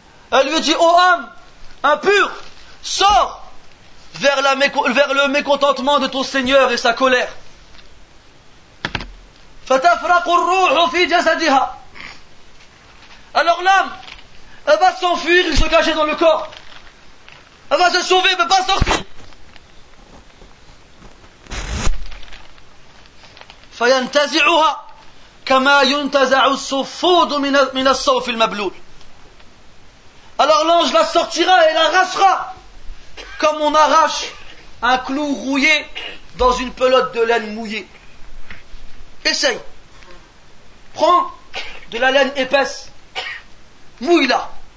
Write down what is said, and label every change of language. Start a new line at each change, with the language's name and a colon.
French: Elle lui dit, ô âme impure, sors vers le mécontentement de ton Seigneur et sa colère.
Arabic: Fatafraqu ar-ruhu fi jasadiha.
French: Alors l'âme, elle va s'enfuir et se cacher dans le corps. Elle va se sauver, mais pas sortir.
Arabic: فينتزعها كما ينتزع الصفود من الصوف المبلول.
French: Alors l'ange la sortira et l'arrachera comme on arrache un clou rouillé dans une pelote de laine mouillée. Essaye. Prends de la laine épaisse, mouille-la.